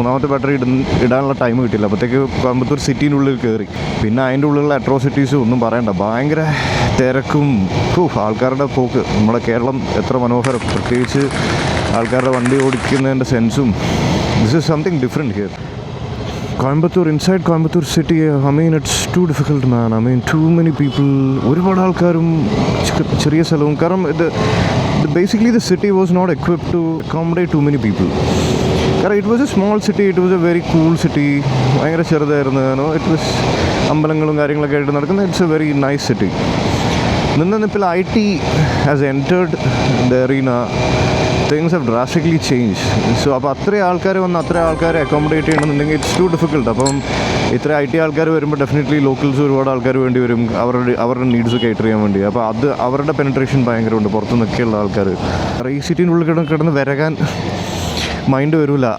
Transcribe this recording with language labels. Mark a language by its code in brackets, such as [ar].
[ml] 3ാമത്തെ battery ഇടാനുള്ള time കിട്ടില്ല. അപ്പോഴത്തേക്ക് കോയമ്പത്തൂർ സിറ്റീനുള്ളിൽ കയറി. പിന്നെ അതിൻ്റെ ഉള്ളിലുള്ള അട്രോസിറ്റീസും ഒന്നും പറയണ്ട, ഭയങ്കര തിരക്കും ആൾക്കാരുടെ പോക്ക്. നമ്മുടെ കേരളം എത്ര മനോഹരം, പ്രത്യേകിച്ച് ആൾക്കാരുടെ വണ്ടി ഓടിക്കുന്നതിൻ്റെ സെൻസും. [en] This is something different here. Coimbatore, inside Coimbatore city, I mean, it's too difficult, man. I mean, too many people. [ml] ഒരുപാട് ആൾക്കാരും ചെറിയ സ്ഥലവും. [en] കാരണം basically the city was not equipped to accommodate too many people. കാരണം it was a small city, it was a very cool city. [ml] ഭയങ്കര ചെറുതായിരുന്നു. [en] It was [ml] അമ്പലങ്ങളും കാര്യങ്ങളൊക്കെ ആയിട്ട് നടക്കുന്ന. [en] It's a very nice city. ഇപ്പോൾ IT has entered the arena. Things have drastically changed. [ml] So അപ്പോൾ അത്രയും ആൾക്കാർ വന്ന് അത്രയും ആൾക്കാരെ അക്കോമഡേറ്റ് ചെയ്യണമെന്നുണ്ടെങ്കിൽ [en] It's too difficult. [ml] അപ്പം ഇത്ര IT ആൾക്കാർ വരുമ്പോൾ ഡെഫിനറ്റ്ലി ലോക്കൽസ് ഒരുപാട് ആൾക്കാർ വേണ്ടി വരും, [en] അവരുടെ needs cater ചെയ്യാൻ [ml] വേണ്ടി. അപ്പോൾ അത് അവരുടെ പെനട്രേഷൻ ഭയങ്കരമുണ്ട് പുറത്തു നിന്നൊക്കെയുള്ള ആൾക്കാർ. ഈ സിറ്റിനുള്ളിൽ കിടന്ന് വരകാൻ മൈൻഡ് വരില്ല.